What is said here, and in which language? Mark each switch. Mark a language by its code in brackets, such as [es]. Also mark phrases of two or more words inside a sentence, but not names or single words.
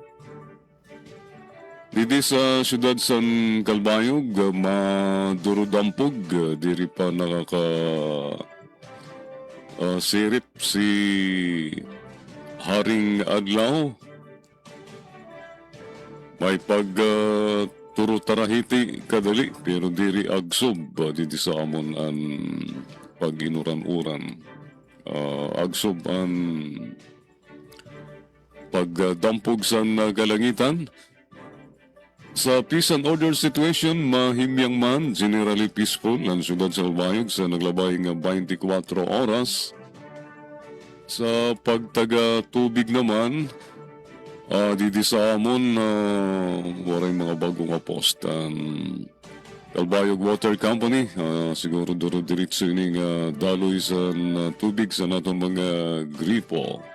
[war] Didi sa siyudad San Calbayog, madurudampog, diri pa sirip si Haring Adlaw. May turo tarahiti kadali, pero diri agsob, didi sa amon an pag-inuran-uran. Agsob an pagdampog sa kalangitan. Sa [en] peace and order situation, [war] mahimyang man, generally peaceful ang siyudad sa Calbayog sa naglabay nga 24 oras. Sa pagtaga tubig naman, didi sa amon, waray mga bagong post. Calbayog Water Company, siguro duro diritso ini nga daloy sa tubig sa naton mga gripo.